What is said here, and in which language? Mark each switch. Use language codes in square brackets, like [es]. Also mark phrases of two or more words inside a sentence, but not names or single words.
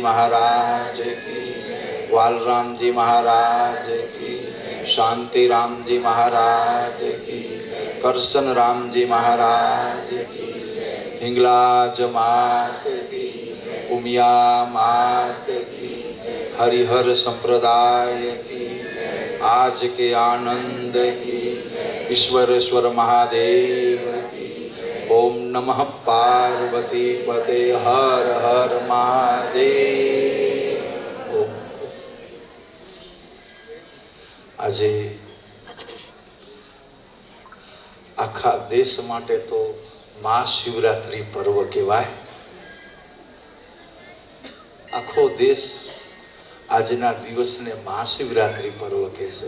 [hi] महाराज की, वाल रामजी महाराज की, शांति रामजी महाराज की, करशन रामजी महाराज की, हिंगलाज मात की, उमिया मात की, हरिहर संप्रदाय की, आज के आनंद की, ईश्वरेश्वर महादेव की. ओम नमः पार्वती पते हर हर महादेव. [gu] આજે આખા દેશ માટે તો મહાશિવરાત્રી પર્વ કહેવાય. આખો દેશ આજના દિવસને મહાશિવરાત્રી પર્વ કહેશે.